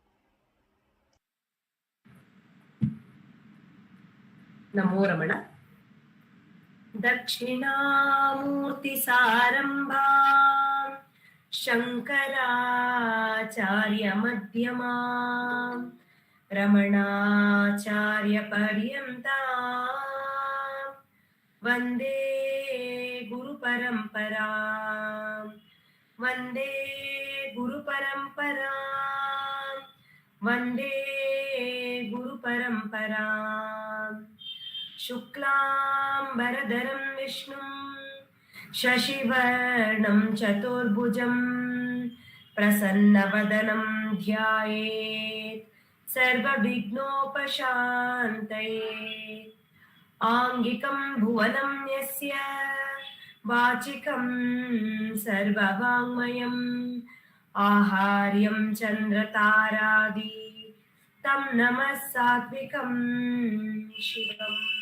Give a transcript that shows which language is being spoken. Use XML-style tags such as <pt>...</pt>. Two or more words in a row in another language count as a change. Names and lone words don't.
<sa>ನಮೋ ರಮಣ. ದಕ್ಷಿಣಾಮೂರ್ತಿ ಸಾರಂಭಾ ಶಂಕರಾಚಾರ್ಯ ಮಧ್ಯಮಾ ರಮಣಾಚಾರ್ಯ ಪರ್ಯಂತ ವಂದೇ ಗುರು ಪರಂಪರಾ ವಂದೇ ಗುರು ಪರಂಪರಾ ವಂದೇ ಗುರು ಪರಂಪರಾ. ಶುಕ್ಲಾಂಬರಧರಂ ವಿಷ್ಣುಂ ಶಶಿವರ್ಣಂ ಚತುರ್ಭುಜಂ ಪ್ರಸನ್ನವದನಂ ಧ್ಯಾಯೇತ್ ಸರ್ವವಿಘ್ನೋಪಶಾಂತಯೇ. ಆಂಗಿಕಂ ಭುವನಂ ಯಸ್ಯ ವಾಚಿಕಂ ಸರ್ವವಾङ्ಮಯಂ ಆಹಾರ್ಯಂ ಚಂದ್ರತಾರಾದಿ ತಂ ನಮಃ ಸಾತ್ವಿಕಂ ಶಿವಂ.</sa>